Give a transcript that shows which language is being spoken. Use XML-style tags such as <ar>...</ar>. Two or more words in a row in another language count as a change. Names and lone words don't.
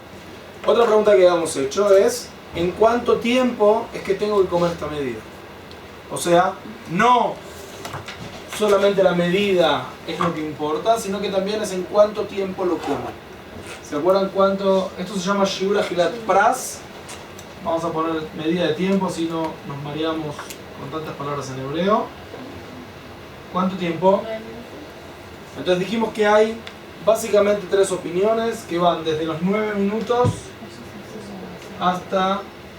<es>Otra pregunta que habíamos hecho es, ¿en cuánto tiempo es que tengo que comer esta medida? O sea, no solamente la medida es lo que importa, sino que también es en cuánto tiempo lo como. ¿Se acuerdan cuánto? Esto se llama</es> <he>שיעור אכילת פרס.</he> <es>Vamos a poner medida de tiempo, si no nos mareamos con tantas palabras en hebreo. ¿Cuánto tiempo? Entonces dijimos que hay básicamente tres opiniones que van desde los 9 minutos hasta...</es>